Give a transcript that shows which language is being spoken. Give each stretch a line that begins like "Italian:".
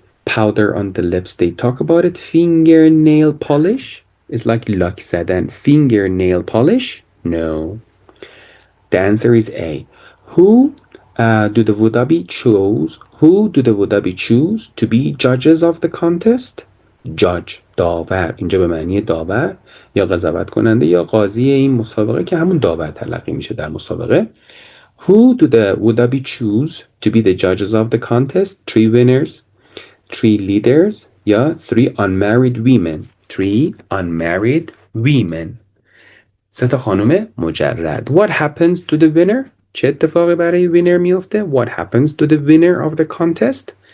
English: Powder on the lips, they talk about it. Fingernail polish is like luck زدن. Fingernail polish? No. The answer is A. Who do the Wudabi choose? Who do the Wudabi choose to be judges of the contest?
Persian: Judge داور، اینجا به معنی داور یا قضاوت کننده یا قاضی این مسابقه که همون داور تلقی میشه در مسابقه.
English: Who do the Wudabi choose to be the judges of the contest? 3 winners, 3 leaders, یا 3 unmarried women. 3 unmarried women. 3
Persian: تا خانم مجرد.
English: What happens to the winner?
Persian: چه اتفاقی برای وینر میفته؟
English: What happens to the winner of the contest?